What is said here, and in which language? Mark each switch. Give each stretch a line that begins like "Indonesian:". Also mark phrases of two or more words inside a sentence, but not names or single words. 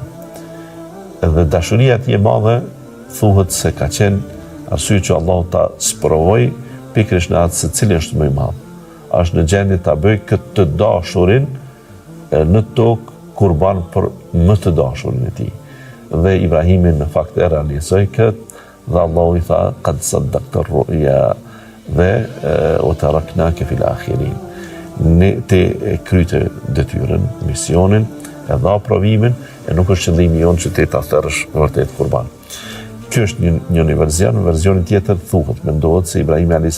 Albanian: Edhe dashuria e tij e madhe thuhet se ka qenë arsye që Allahu ta sprovoi pikërisht në atë se cili është më i madh. Është në gjendje ta bëj këtë të dashurin në tokë kurban për më të dashurin e tij. Dhe Ibrahimi në fakt e realizoi këtë dhe Allahu i tha
Arabic: قد صدقت الرؤيا
Albanian: dhe o
Arabic: تركناك في الآخرين.
Albanian: Ne te kryte detyrën, misionin, e dha provimin, e nuk është qëllimi jonë që te ta thërësh vërtet kurban. Ky është një verzion, verzionin tjetër thuhet, mendohet se Ibrahimi a.s.